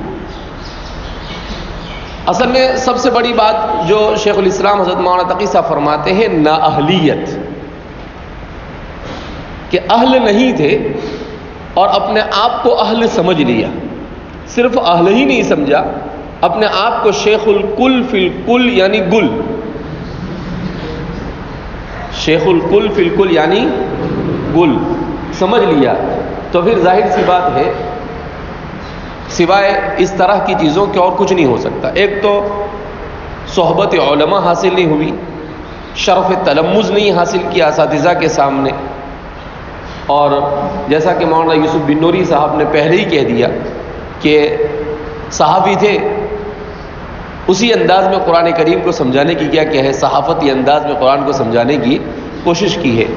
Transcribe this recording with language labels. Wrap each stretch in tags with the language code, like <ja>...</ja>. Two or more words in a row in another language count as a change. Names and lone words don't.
<ur>اصل میں سب سے بڑی بات جو شیخ الاسلام حضرت مولانا تقی صاحب فرماتے ہیں، نااہلیت، کہ اہل نہیں تھے اور اپنے آپ کو اہل سمجھ لیا، صرف اہل ہی نہیں سمجھا، اپنے آپ کو</ur> <ar>شیخ الکل فی الکل</ar> <ur>یعنی گل،</ur> <ar>شیخ الکل فی الکل</ar> <ur>یعنی گل سمجھ لیا۔ تو پھر ظاہر سی بات ہے سوائے اس طرح کی چیزوں کے اور کچھ نہیں ہو سکتا۔ ایک تو صحبت علماء حاصل نہیں ہوئی، شرف تلمذ نہیں حاصل کیا اساتذہ کے سامنے، اور جیسا کہ مولانا یوسف بن نوری صاحب نے پہلے ہی کہہ دیا کہ صحافی تھے، اسی انداز میں قرآن کریم کو سمجھانے کی کیا ہے، صحافتی انداز میں قرآن کو سمجھانے کی کوشش کی ہے۔</ur>